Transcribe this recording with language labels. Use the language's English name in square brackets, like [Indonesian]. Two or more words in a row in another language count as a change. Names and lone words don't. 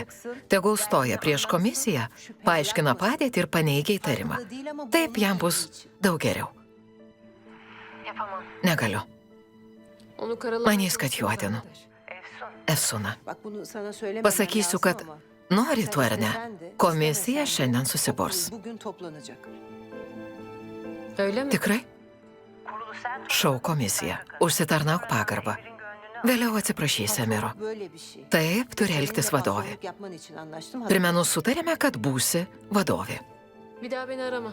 [Lithuanian] Tegul stoja prieš komisiją, paaiškina padėtį ir paneigia įtarimą. Taip jam bus daug geriau. Negaliu. [Turkish] Onu karalamak [Lithuanian] Manys, kad juodinu. Efsuna. Pasakysiu, Pasakysiu, kad nori tu ar ne, komisija šiandien susiburs. [Turkish] Öyle mi? [Lithuanian] Tikrai? Šau komisija. Užsitarnauk pagarbą. Vėliau atsiprašysi Emiro. Taip turi elgtis vadovė. Primenu, sutarėme, kad būsi vadovė. [Turkish] Bir daha beni arama.